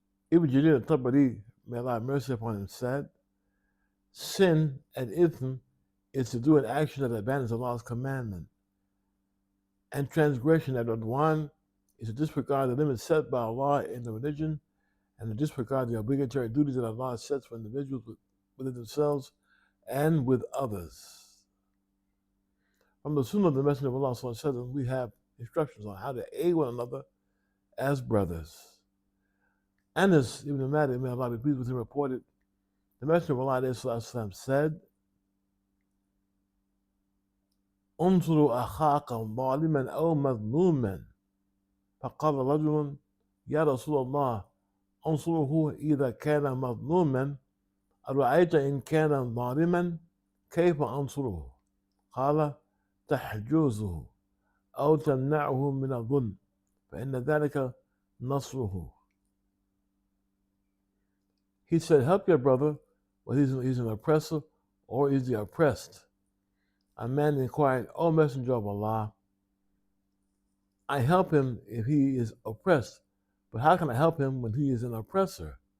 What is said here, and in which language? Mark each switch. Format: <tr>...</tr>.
<en>Ibn Jarir al-Tabari, may Allah have mercy upon him, said, sin and ithm is to do an action that abandons Allah's commandment, and transgression and udwan is to disregard the limits set by Allah in the religion and to disregard the obligatory duties that Allah sets for individuals within themselves and with others. From the Sunnah of the Messenger of Allah sallallahu alaihi wasallam, we have instructions on how to aid one another as brothers. Anas ibn Malik, may Allah be pleased with him, reported, the Messenger of Allah sallallahu alaihi wasallam said,</en> <ar>انصروا أخاك ظالما أو مظلوما فقال رجل يا رسول الله انصره إذا كان مظلوما أرأيت إن كان ظالما كيف أنصره؟ قال تحجزه أو تمنعه من الظلم فإن ذلك نصره.</ar> <en>He said, help your brother whether he's an oppressor or is the oppressed. A man inquired, O Messenger of Allah, I help him if he is oppressed, but how can I help him when he is an oppressor?</en>